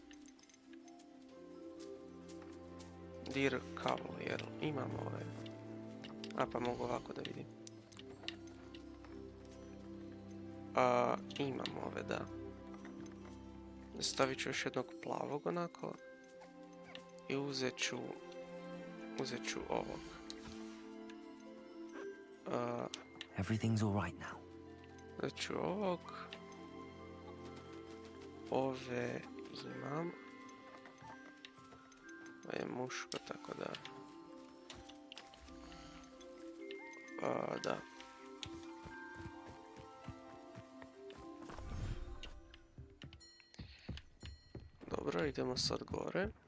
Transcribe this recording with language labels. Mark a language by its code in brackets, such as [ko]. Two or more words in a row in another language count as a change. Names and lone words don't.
[hr] Dir kavo, jer imam ove. A pa mogu ovako da vidim. Imam ove, da. Stavit ću još jednog plavog onako. I uzet ću ovog. [en] Everything's all right now. [hr] Uzet ću ovog. Ove imam. Ovo je muško, tako da... Da. Dobro, idemo sad gore.